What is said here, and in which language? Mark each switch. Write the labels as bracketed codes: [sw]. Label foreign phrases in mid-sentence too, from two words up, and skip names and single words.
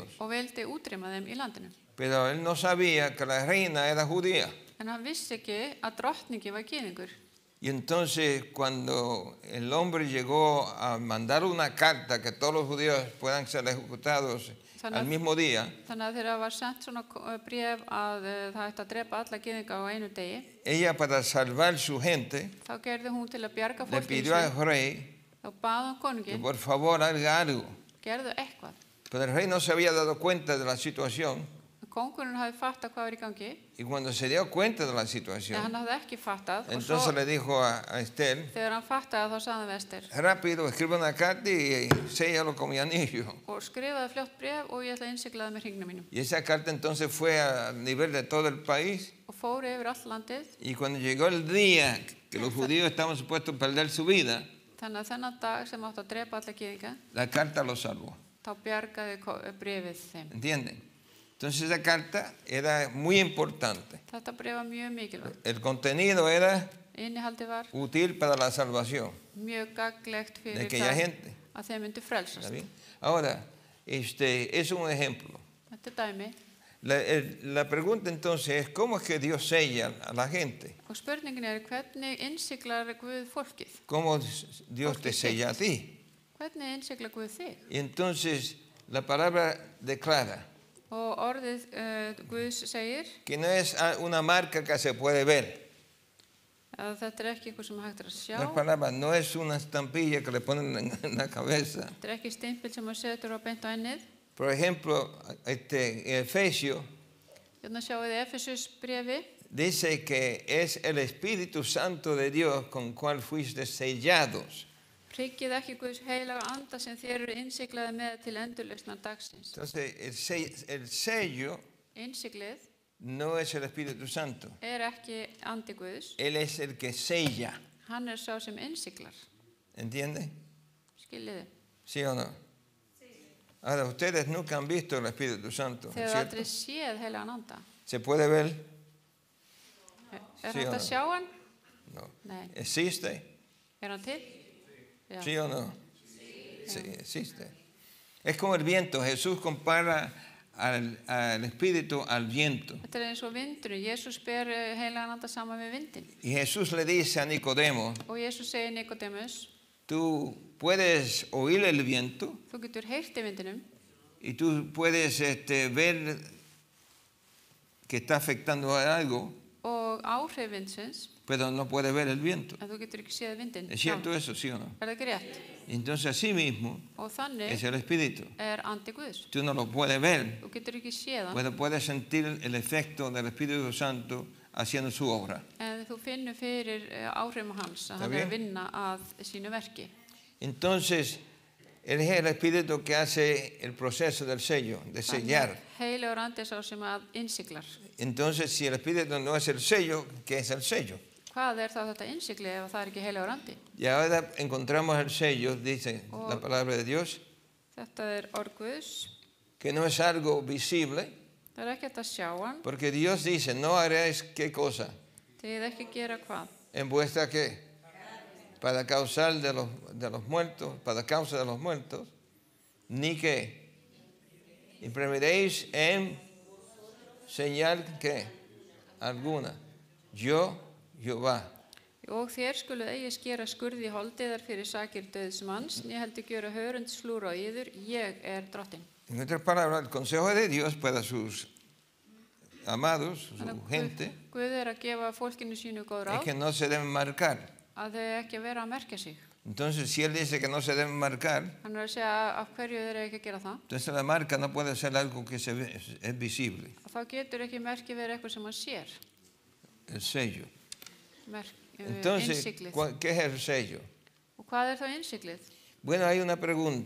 [is] og vildi útrýma þeim í landinu. [es] Pero él no sabía que la reina era judía. [is] En hann vissi ekki að drottningi var gyðingur. [es] Y entonces cuando el hombre llegó a mandar una carta que todos los judíos puedan ser ejecutados al mismo día, [is] Þannig að þegar var sendt svona bréf að það ætti að drepa alla gyðinga á einu degi, [es] ella para salvar su gente [is] þá gerði hún til að bjarga [es] le [is] fólkinu [es] pidió al [is] sínu. [es] rey [is] Þá bað hann [es] que [is] konunginn, [es] por favor haga algo. [is] gerðu eitthvað. [es] Pero el rey no se había dado cuenta de la situación [is] Kóngurinn hafði fattað hvað var í gangi, [es] y cuando se dio cuenta de la [is] en [es] situación, [is] hann hafði ekki fattað. Og [es] entonces [is] svo [es] le dijo a Esther, [is] þegar hann fattaði þá sagði hann við Ester [es] rápido, escribe una carta y séllalo con mi anillo. [is] og skrifaði fljótt bréf og ég ætla að innsigla það með hringnum mínum. [es] Y esa carta entonces fue a nivel de todo el país. [is] Og fór yfir allt landið, [es] Y cuando llegó el día que los judíos estaban supuestos a perder su vida, [is] þannig að þennan dag sem átti að drepa alla gyðinga, [es] la carta los salvó. [is] þá bjargaði bréfið þeim. [es] ¿Entienden? Entonces esa carta era muy importante. [is] Þetta bréf var mjög mikilvægt. [es] El contenido era [is] Innihaldið var [es] útil para la salvación [is] mjög gaglegt [es] de [is] fyrir [es] aquella [is] það [es] gente. [is] að þeim myndi [es] ¿Está [is] frelsast. [es] bien? Ahora, es un ejemplo. [is] Þetta dæmi. [es] La pregunta entonces es, ¿cómo es que Dios sella a la gente? [is] Og spurningin hvernig innsiglar Guð fólkið? [es] ¿Cómo Dios te sella a ti? [is] Hvernig innsiglar Guð þig? [es] Y entonces la palabra declara [is] Og orðið Guðs segir [es] que no es una marca que se puede ver. [is] að þetta ekki eitthvað sem hægt að sjá. [es] La palabra no es una estampilla que le ponen en la cabeza. [is] Þetta ekki stimpil sem maður setur á beint á ennið. [es] Por ejemplo, Efesios [is] Hérna sjáum við Efesus bréfi. [es] dice que es el Espíritu Santo de Dios con cual fuiste sellados. [is] Prikkið ekki Guðs heilaga anda sem þér eru innsiglaði með til endurlausnar dagsins. [es] Entonces, el sello [is] Innsiglið [es] no es el Espíritu Santo. [is] ekki andi Guðs. [es] Él es el que sella. [is] Hann sá sem innsiglar. [es] ¿Entiende? [is] Skiljiði. [es] ¿Sí o no? Ahora, ustedes nunca han visto el Espíritu Santo, [is] Þegar [es] ¿cierto? [is] aldrei séð heilagan anda. [es] ¿Se puede ver? [is] Er [es] Sí [is] hægt [es] o [is] að [es] no? [is] sjá hann? [es] No. [is] Nei. [es] ¿Existe? [is] Er hann til? Já. [es] ¿Sí o no? Sí, existe. Es como el viento. Jesús compara al Espíritu al viento. [is] Þetta eins og vindurinn. Jesús ber heilagan anda saman við vindin. [es] Y Jesús le dice a Nicodemo, [is] Og Jesús segir Nikodemus, [es] tú puedes oír el viento [is] þú getur heyrt í vindinum [es] y tú puedes ver que está afectando a algo, [is] og áhrif vindsins, [es] pero no puedes ver el viento. [is] en þú getur ekki séð vindin. [es] ¿Es cierto eso, sí o no? [is] Er það ekki rétt? [es] Entonces así mismo [is] Og þannig [es] es el Espíritu. [is] andi Guðs. [es] Tú no lo puedes ver, [is] Þú getur ekki séð hann, [es] pero puedes sentir el efecto del Espíritu Santo haciendo su obra. [is] en þú finnur fyrir áhrifum hans, að hann [es] bien? [is] að vinna að sínu verki. [es] Entonces, Él es el espíritu que hace el proceso del sello, de sellar. [is] Heilagur andi er sá sem að innsiglar. [es] Entonces, si el espíritu no es el sello, ¿qué es el sello? [is] Hvað er þá þetta innsigli ef það er ekki heilagur andi? [es] Y ahora encontramos el sello, dice la palabra de Dios, [is] Þetta er orð Guðs. [es] que no es algo visible, [is] Það er ekki hægt að sjá hann. [es] porque Dios dice, no haréis qué cosa, [is] Þið ekki gera hvað? [es] en vuestra qué, para causar de los muertos, para causa de los muertos, ni qué, imprimiréis en señal que alguna, yo, Jehová. [is] Og þér skuluð eigi skera skurði í holdiðar fyrir sakir dauðs manns, né heldur gjöra hörundslúra á yður, ég er drottin. [es] En otras palabras, el consejo de Dios para sus amados, su gente, [is] Guð er að gefa fólkinu sínu góð [es] es [is] ráð [es] que no se deben marcar. [is] að þau ekki vera að merkja sig. [es] Entonces, si Él dice que no se deben marcar, [is] Hann er að segja af hverju þeir eru ekki að gera það. [es] entonces la marca no puede ser algo que es visible, [is] Þá getur ekki merki verið eitthvað sem hann sér. [es] el sello. [is] Merk, [es] Entonces, [is] innsiglið. [es] ¿qué es el sello? [is] Og hvað er þá innsiglið? [es] Bueno, hay una pregunta.